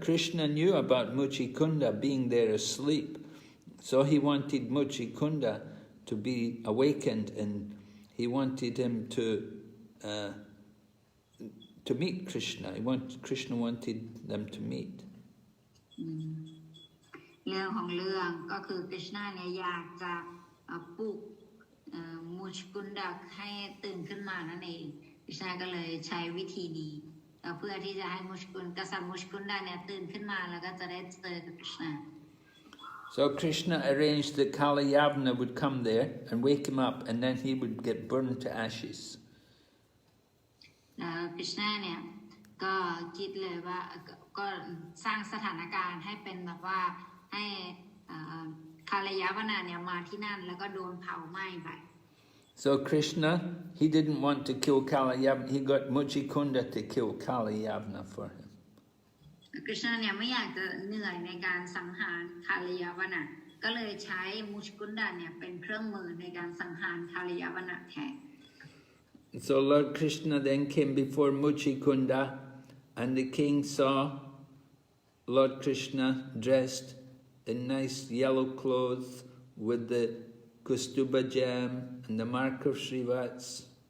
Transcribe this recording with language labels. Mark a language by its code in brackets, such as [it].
[en] Krishna knew about Mucukunda being there asleep. So he wanted Mucukunda to be awakened, and he wanted him to meet Krishna. Krishna wanted them to meet. [th] เรื่องของเรื่องก็คือคริชนาเนี่ยอยากจะปลุกมุชกุนดาให้ตื่นขึ้นมานั่นเองคริชนาก็เลยใช้วิธีนี้เพื่อที่จะให้กษัตริย์มุชกุนดาเนี่ยตื่นขึ้นมาแล้วก็จะได้เจอกับคริชนา [en] So Krishna arranged that Kalyavana would come there and wake him up, and then he would get burned to ashes. [th] คริชนาเนี่ยก็คิดเลยว่าก็สร้างสถานการณ์ให้เป็นแบบว่าให้คาลยาวนาเนี่ยมาที่นั่นแล้วก็โดนเผาไหม้ไป [en] So Krishna, he didn't want to kill Kalyavana. He got Mucukunda to kill Kalyavana for him. [th] คริชนาเนี่ยไม่อยากจะเหนื่อยในการสังหารคาลยาวนะก็เลยใช้มุชกุนดาเนี่ยเป็นเครื่องมือในการสังหารคาลยาวนะแทน [en] So Lord Krishna then came before Mucukunda, and the king saw Lord Krishna dressed in nice yellow clothes with the Kustuba gem and the mark of Srivats.